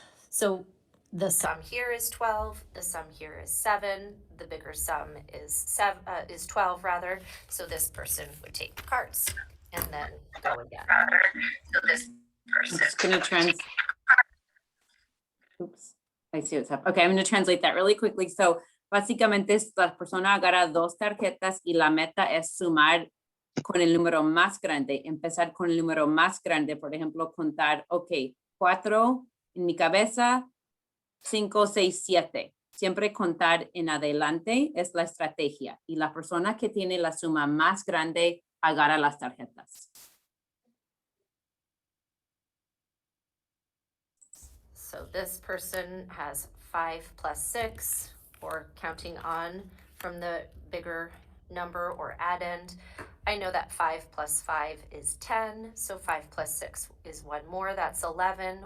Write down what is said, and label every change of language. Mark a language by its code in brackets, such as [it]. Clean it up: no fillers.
[en] So the sum here is 12. The sum here is 7. The bigger sum is 12 rather. So this person would take the cards and then go again. So this I'm just gonna oops, I see what's happening. Okay, I'm gonna translate that really quickly. [es] So básicamente la persona agarra dos tarjetas y la meta es sumar con el número más grande, empezar con el número más grande, por ejemplo, contar, ok, 4 en mi cabeza, 5, 6, 7. Siempre contar en adelante es la estrategia y la persona que tiene la suma más grande agarra las tarjetas. [en] So this person has 5 plus 6, or counting on from the bigger number or addend. I know that 5 plus 5 is 10, so 5 plus 6 is 1 more, that's 11.